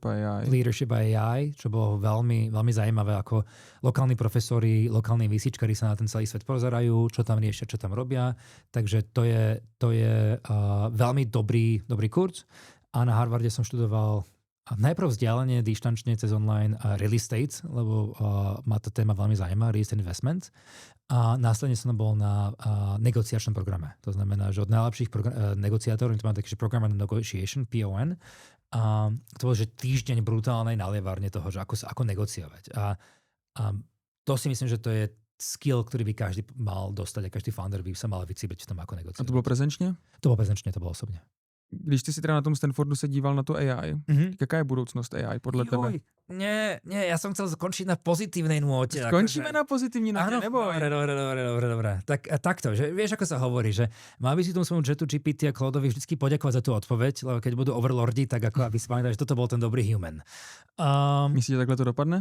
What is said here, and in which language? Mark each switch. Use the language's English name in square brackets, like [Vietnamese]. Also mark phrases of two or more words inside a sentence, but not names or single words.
[Slovak] AI, čo bolo veľmi, veľmi zaujímavé, ako lokálni profesori, lokálni výsičkari sa na ten celý svet pozerajú, čo tam riešia, čo tam robia. Takže to je veľmi dobrý kurz. A na Harvarde som študoval najprv vzdialenie, dištančne cez online [English] real estate, [Slovak] lebo ma tá téma veľmi zaujíma, [English] real estate investment. [Slovak] A následne som bol na negociačnom programe. To znamená, že od najlepších negociátorov, to má taký, že Program and Negotiation, PON, a to bol, že týždeň brutálnej nalievárne toho, že ako negociovať. A to si myslím, že to je skill, ktorý by každý mal dostať a každý founder by sa mal vycíbiť v tom, ako negociovať. A [Czech] to bylo prezenčně? To bylo prezenčně, to bylo osobně. Když ty si teda na tom Stanfordu se díval na to AI, jaká je budoucnost AI podle tebe? [Slovak] Nie, ja som chcel skončiť na pozitívnej nôte. Skončíme na pozitívnej nôte, neboj. Dobre. Tak takto, že vieš, ako sa hovorí, že mal by si tomu svojmu chatu GPT a Claudeovi vždycky poďakovať za tú odpoveď, lebo keď budú overlordi, tak ako aby si pamätali, že toto bol ten dobrý human. [Czech] Myslíš, že takhle to dopadne?